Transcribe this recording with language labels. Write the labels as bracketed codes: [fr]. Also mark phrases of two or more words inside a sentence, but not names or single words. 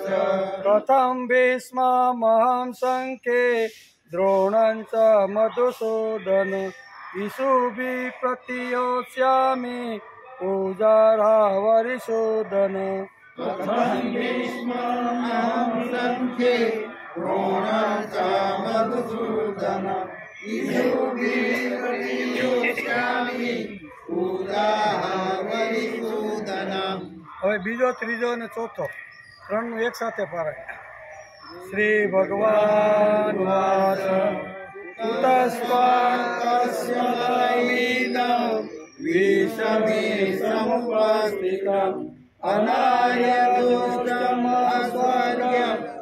[sa] कथं भीष्ममहं सङ्ख्ये द्रोणं च मधुसूदन इषुभिः प्रतियोत्स्यामि पूजार्हावरिसूदन कथं भीष्ममहं सङ्ख्ये द्रोणं च मधुसूदन इषुभिः प्रतियोत्स्यामि पूजार्हावरिसूदन [gu] હવે બીજો ત્રીજો અને ચોથો ત્રણનું એક સાથે પારાય. [sa] શ્રી ભગવાન વાચ તસ્માત્તસ્મૈદં વિષમે સમુપસ્થિતં અનાર્યદુષ્ટમસ્વર્ગ્યં